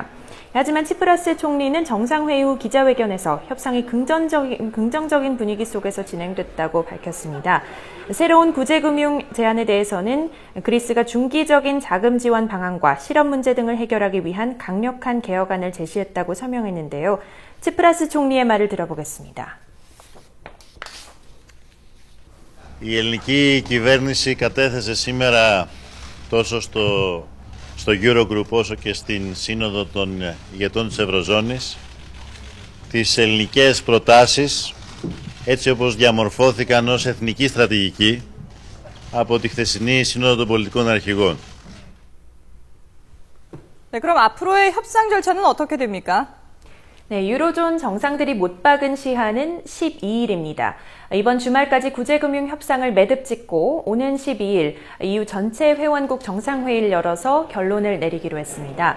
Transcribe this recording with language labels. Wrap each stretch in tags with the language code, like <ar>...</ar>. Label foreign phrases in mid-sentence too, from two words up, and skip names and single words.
<ko>하지만 치프라스 총리는 정상회의 후 기자회견에서 협상이 긍정적인 분위기 속에서 진행됐다고 밝혔습니다. 새로운 구제금융 제안에 대해서는 그리스가 중기적인 자금 지원 방안과 실업 문제 등을 해결하기 위한 강력한 개혁안을 제시했다고 설명했는데요. 치프라스 총리의 말을 들어보겠습니다.</ko> <el>Η ελληνική κυβέρνηση κατέθεσε σήμερα τόσο στο Eurogroup όσο και στην Σύνοδο των ηγετών της Ευρωζώνης τις ελληνικές προτάσεις έτσι όπως διαμορφώθηκαν ως εθνική στρατηγική από τη χθεσινή Σύνοδο των Πολιτικών Αρχηγών.</el> <ko>네, 그럼 앞으로의 협상 절차는 어떻게 됩니까? 네, 유로존 정상들이 못 박은 시한은 12일입니다. 이번 주말까지 구제금융 협상을 매듭짓고 오는 12일 EU 전체 회원국 정상회의를 열어서 결론을 내리기로 했습니다.</ko>